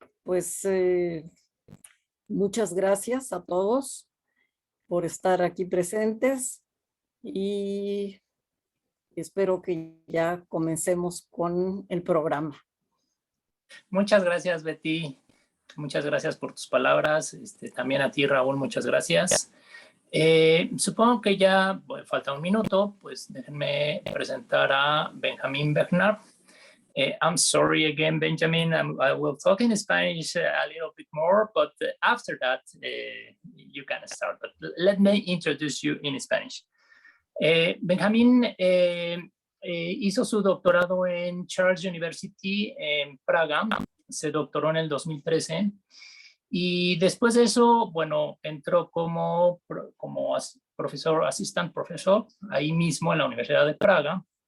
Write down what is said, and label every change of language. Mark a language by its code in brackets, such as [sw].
[es] Pues muchas gracias a todos por estar aquí presentes y espero que ya comencemos con el programa. Muchas gracias, Betty. Muchas gracias por tus palabras. También a ti, Raúl, muchas gracias. Supongo que ya falta un minuto, pues déjenme presentar a Benjamin Vejnar. [en] I'm sorry again, Benjamin. I will talk in Spanish a little bit more, but after that, you can start. But let me introduce you in Spanish. [es] Benjamin hizo su doctorado en Charles University en Praga. Se doctoró en el 2013. Y después de eso, bueno, entró como profesor, [en] assistant profesor, [es] ahí mismo en la Universidad de Praga.